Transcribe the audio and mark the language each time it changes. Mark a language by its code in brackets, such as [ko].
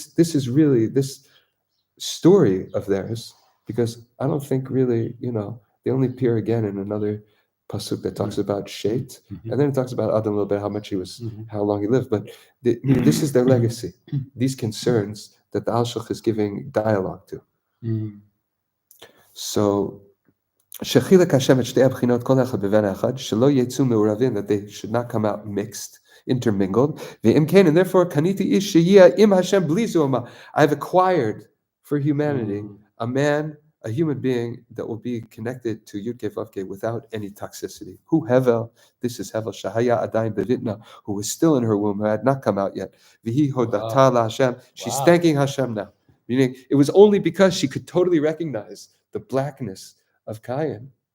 [en] This is really this story of theirs, because I don't think really, they only appear again in another pasuk that talks about Shet, and then it talks about Adam a little bit, how long he lived. But this is their legacy. These concerns that the Alshech is giving dialogue to. So [he] שחילק השם את שתי הבחינות כל אחד בבן אחד, שלא יצאו מעורבים, [en] that they should not come out mixed, intermingled, [he] ואם כן, [en] and therefore, [he] קניתי איש שיהיה עם השם בלי זוהמה. [en] I've acquired for humanity a man, a human being that will be connected to Yud-Kei Vav-Kei without any toxicity. Who Hevel, this is Hevel, [he] Shahaya Adayim Bevitna, [en] who was still in her womb, who had not come out yet. [he] Vihi hodata la Hashem, [en] she's thanking Hashem now. Meaning, it was only because she could totally recognize the blackness of Cain.